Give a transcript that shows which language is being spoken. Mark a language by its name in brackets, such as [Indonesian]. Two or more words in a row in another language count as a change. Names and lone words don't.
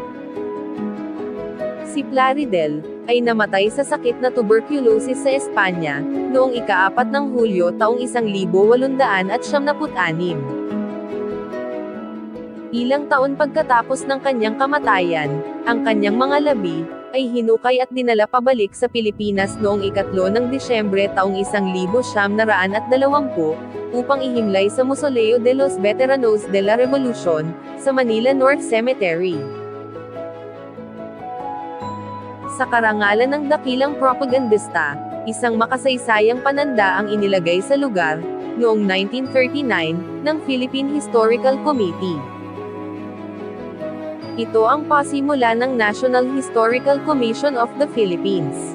[Filipino] Si Plaridel ay namatay sa sakit na tuberculosis sa Espanya, noong ika-4 ng Hulyo taong 1876. Ilang taon pagkatapos ng kanyang kamatayan, ang kanyang mga labi ay hinukay at dinala pabalik sa Pilipinas noong ika-3 ng Disyembre taong 1920 upang ihimlay sa Mausoleo de los Veteranos de la Revolución, sa Manila North Cemetery. Sa karangalan ng dakilang propagandista, isang makasaysayang pananda ang inilagay sa lugar, noong 1939, ng Philippine Historical Committee. Ito ang pasimula ng National Historical Commission of the Philippines.